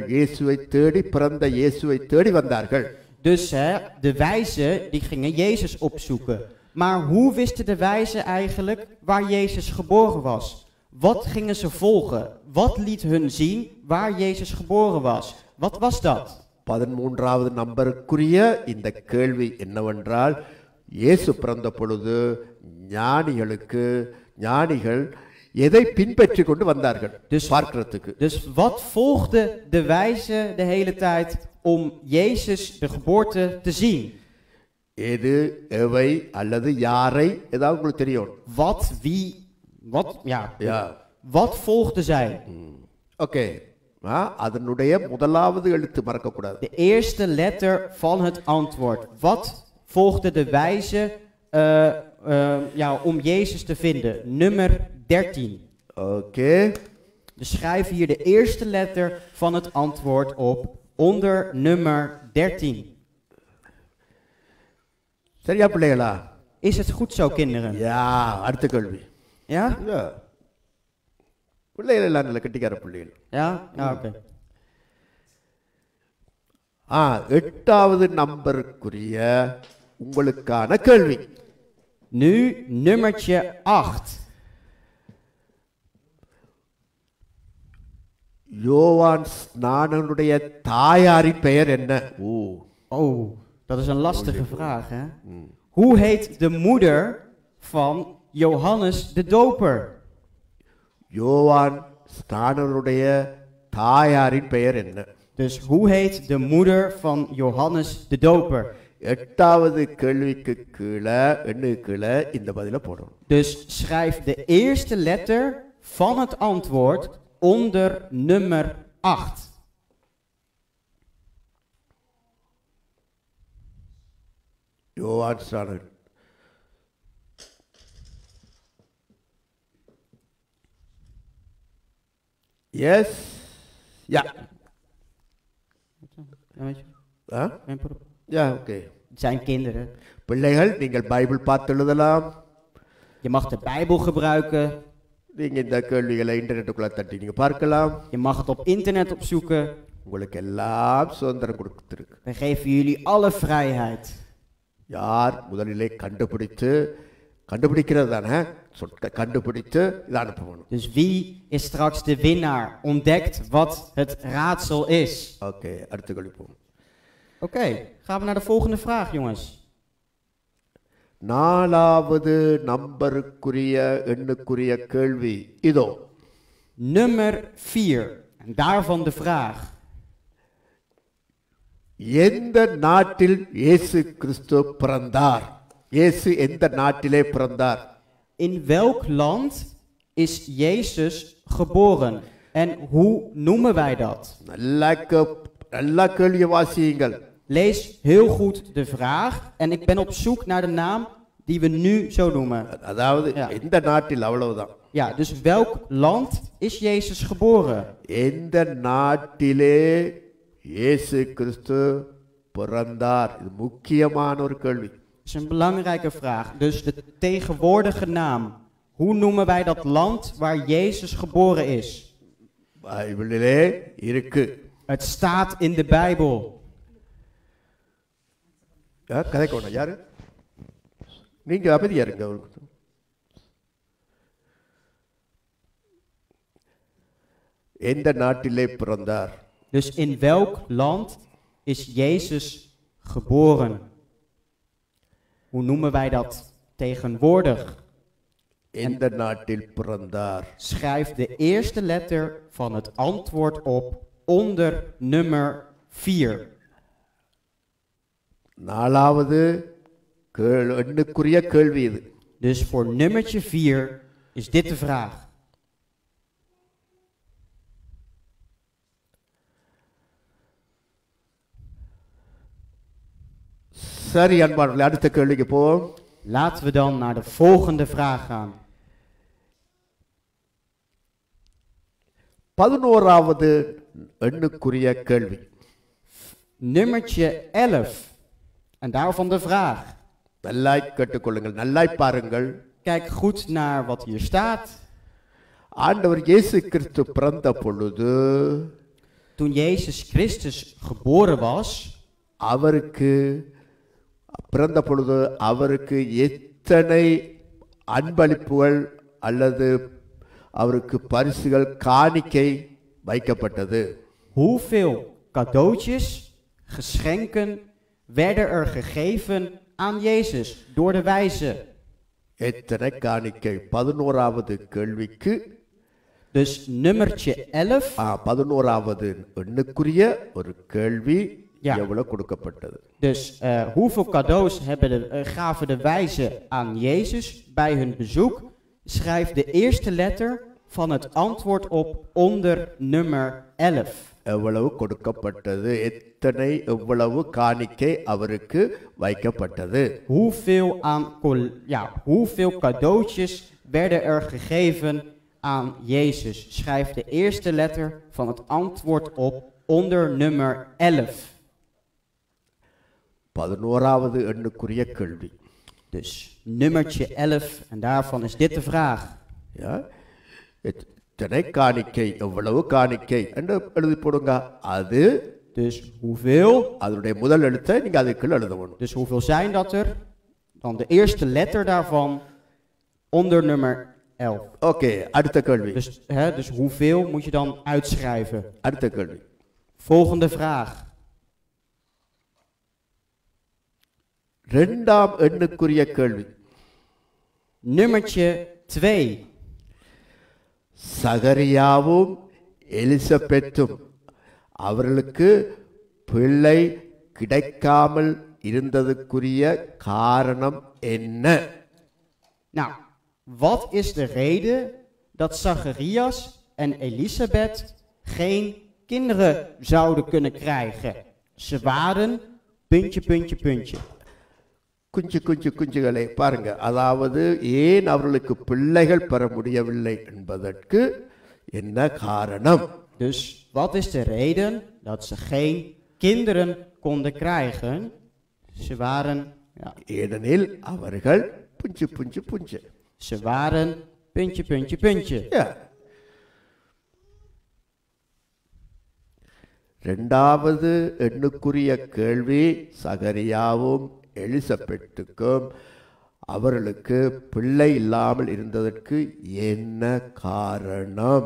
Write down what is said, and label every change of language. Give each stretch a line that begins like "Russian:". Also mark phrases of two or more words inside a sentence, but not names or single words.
Tamil: இயேசுவை தேடி, பிறந்த இயேசுவை தேடி வந்தார்கள்.
Dutch: Dus de wijzen die gingen Jezus opzoeken. Maar hoe wisten de wijzen eigenlijk waar Jezus geboren was? Wat gingen ze volgen? Wat liet hun zien waar Jezus geboren was? Wat was dat?
Tamil: 13வது நம்பருக்குரிய இந்த கேள்வி என்னவென்றால், இயேசு பிறந்த பொழுது ஞானிகள் எதை பின்பற்றி கொண்டு வந்தார்கள் பார்க்கிறதுக்கு?
Dutch: Dus wat volgde de wijzen de hele tijd om Jezus de geboorte te zien?
Tamil: எது, எவை அல்லது யாரை, ஏதாவது உங்களுக்கு தெரியும்?
Dutch: Wat, wie, wat, ja. Wat volgden zij?
Tamil: ஓகே, அதனுடைய முதலாவது எழுத்து மறக்க கூடாது.
Dutch: De eerste letter van het antwoord. Wat volgde de wijzen om Jezus te vinden? Nummer 13. Oké. Dus schrijf hier de eerste letter van het antwoord op onder nummer 13.
Tamil: சரியா பிள்ளைகளா?
Dutch: Is het goed zo, kinderen? Ja,
Tamil: அடுத்த கேள்வி.
Dutch: Ja? Ja.
Tamil: பிள்ளைகள் எல்லாம் நல்ல கெட்டிக்கார பிள்ளைகள்.
Dutch: Ja? Ja, oké.
Tamil: 8வது நம்பருக்குரிய உங்களுக்கான கேள்வி.
Dutch: Nu nummertje 8.
Tamil: யோவான் ஸ்நானனுடைய தாயாரின் பெயர் என்ன?
Dutch: Oh, dat is een lastige vraag, hè? Hoe heet de moeder van Johannes de Doper?
Tamil: யோவான் ஸ்நானனுடைய தாயாரின் பெயர் என்ன?
Dutch: Dus hoe heet de moeder van Johannes de Doper?
Tamil: 8வது கேள்விக்கு கீழே இந்த பதில போடணும்.
Dutch: Dus schrijf de eerste letter van het antwoord onder nummer 8.
Tamil: யோவான் ஸ்நானன்.
Dutch: Yes. Ja. Ja, oké. Het zijn kinderen.
Tamil: பிள்ளைகள், நீங்கள் பைபிள் பார்த்து எழுதலாம்.
Dutch: Je mag de Bijbel gebruiken.
Tamil: நீங்க இந்த கேள்விகளை இன்டர்நெட்டுக்குள்ள தட்டி நீங்க பார்க்கலாம்.
Dutch: Je mag het op internet opzoeken.
Tamil: உங்களுக்கு எல்லாம் சுதந்திரம் கொடுத்திருக்கு.
Dutch: We geven jullie alle vrijheid.
Tamil: யார் முதலிலே கண்டுபிடிக்கிறது தானே, கண்டுபிடித்து இதை அனுப்பணும்.
Dutch: Dus wie is straks de winnaar? Ontdekt wat het raadsel is. Oké,
Tamil: அடுத்த கேள்வி போவோம்.
Dutch: Oké, gaan we naar de volgende vraag, jongens.
Tamil: 4வது நம்பருக்குரிய எண்ணுக்குரிய கேள்வி இதோ.
Dutch: Nummer 4. En daarvan de vraag.
Tamil: எந்த நாட்டில் இயேசு கிறிஸ்து பிறந்தார்? இயேசு எந்த நாட்டிலே பிறந்தார்?
Dutch: In welk land is Jezus geboren? En hoe noemen wij dat?
Tamil: நல்லா கேள்வி வாசியுங்கள்.
Dutch: Lees heel goed de vraag en ik ben op zoek naar de naam die we nu zo noemen.
Tamil: அதாவது எந்த நாட்டில், அவ்வளவுதான்.
Dutch: Ja, dus welk land is Jezus geboren?
Tamil: எந்த நாட்டிலே இயேசு கிறிஸ்து பிறந்தார்? இது முக்கியமான ஒரு கேள்வி.
Dutch: Dat is een belangrijke vraag. Dus de tegenwoordige naam. Hoe noemen wij dat land waar Jezus geboren is?
Tamil: பைபிளிலே இருக்கு.
Dutch: Het staat in de Bijbel.
Tamil: கதைக்கணும் யாரு? நீங்க அமைதியா இருங்க. எந்த நாட்டிலே பிறந்தார்?
Dutch: Dus in welk land is Jezus geboren? Hoe noemen wij dat tegenwoordig?
Tamil: எந்த நாட்டில் பிறந்தார்?
Dutch: Schrijf de eerste letter van het antwoord op onder nummer 4.
Tamil: 4வது எண்ணுக்குரிய கேள்வி இது.
Dutch: Dus voor nummertje 4 is dit de vraag.
Tamil: சரி அன்பானவர்களே, அடுத்த கேள்விக்கு போவோம்.
Dutch: Laten we dan naar de volgende vraag gaan.
Tamil: 11வது எண்ணுக்குரிய கேள்வி.
Dutch: Nummertje 11. En daarvan de vraag.
Tamil: நல்லாய் கேட்டுக்கொள்ளுங்கள், நல்லாய் பாருங்கள்.
Dutch: Kijk goed naar wat hier staat.
Tamil: ஆண்டவர் இயேசு கிறிஸ்து பிறந்த பொழுது
Dutch: Toen Jezus Christus geboren was,
Tamil: அவருக்கு பிறந்த பொழுது அவருக்கு எத்தனை அன்பளிப்புகள் அல்லது அவருக்கு பரிசுகள் காணிக்கை வைக்கப்பட்டது?
Dutch: hoeveel cadeautjes, geschenken werden er gegeven aan Jezus door de wijzen?
Tamil: எத்தனை காணிக்கை? 11வது கேள்விக்கு
Dutch: Dus nummertje 11.
Tamil: 11வது எண்ணுக்குரிய ஒரு கேள்வி
Dutch: Ja.
Tamil: எவ்வளவு கொடுக்கப்பட்டது?
Dutch: Dus hoeveel cadeaus gaven de wijzen aan Jezus bij hun bezoek? Schrijf de eerste letter van het antwoord op onder nummer 11.
Tamil: எவ்வளவு கொடுக்கப்பட்டது? எவ்வளவு காணிக்கை அவருக்கு வைக்கப்பட்டது?
Dutch: Hoeveel cadeautjes werden er gegeven aan Jezus? Schrijf de eerste letter van het antwoord op onder nummer 11.
Tamil: 11வது எண்ணுக்குரிய கேள்வி.
Dutch: Dus nummertje 11 en daarvan is dit de vraag. Ja?
Tamil: எத்தனை காணிக்கை, எவ்வளவு காணிக்கை என்று எழுதி போடுங்க. அது
Dutch: Dus hoeveel?
Tamil: அதனுடைய முதல் எழுத்தை நீங்க அதுக்குள்ள எழுதணும்.
Dutch: Dus hoeveel zijn dat er? Dan de eerste letter daarvan onder nummer 11.
Tamil: ஓகே, அடுத்த கேள்வி.
Dutch: Dus hoeveel moet je dan uitschrijven?
Tamil: அடுத்த கேள்வி.
Dutch: Volgende vraag.
Tamil: இரண்டாம் எண்ணுக்குரிய கேள்வி.
Dutch: Nummertje 2.
Tamil: சகரியாவும் எலிசபெத்தும் அவர்களுக்கு பிள்ளை கிடைக்காமல் இருந்ததுக்குரிய காரணம் என்ன?
Dutch: Nou, wat is de reden dat Zacharias en Elisabeth geen kinderen zouden kunnen krijgen? Ze waren... puntje.
Tamil: குஞ்சுகளை பாருங்க. அதாவது ஏன் அவர்களுக்கு பிள்ளைகள் பெற முடியவில்லை என்பதற்கு என்ன காரணம்?
Dutch: Dus wat is de reden dat ze geen kinderen konden krijgen? Ze waren... Ja.
Tamil: ஏனெனில் அவர்கள் புஞ்சு.
Dutch: Ze waren... puntje. Ja.
Tamil: இரண்டாவது எண்ணுக்குரிய கேள்வி சகரியாவும் எலிசபெத்துக்கும் அவர்களுக்கு பிள்ளை இல்லாமல் இருந்ததற்கு என்ன காரணம்?